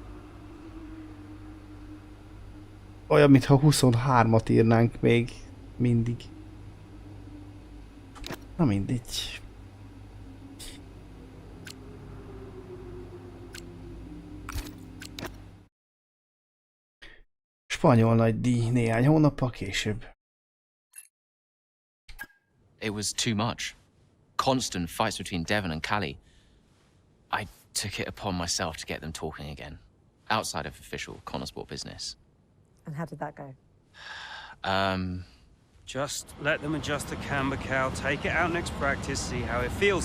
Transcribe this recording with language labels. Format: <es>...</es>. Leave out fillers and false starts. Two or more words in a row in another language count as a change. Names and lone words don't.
<hu>Olyan, mintha 23-at írnánk még mindig. Na mindegy. Spanyol nagydíj néhány hónappal később.</hu> <en>It was too much. Constant fights between Devon and Callie. I took it upon myself to get them talking again, outside of official Connor Sport business. And how did that go? Just let them adjust the camber cowl, take it out next practice, see how it feels.</en>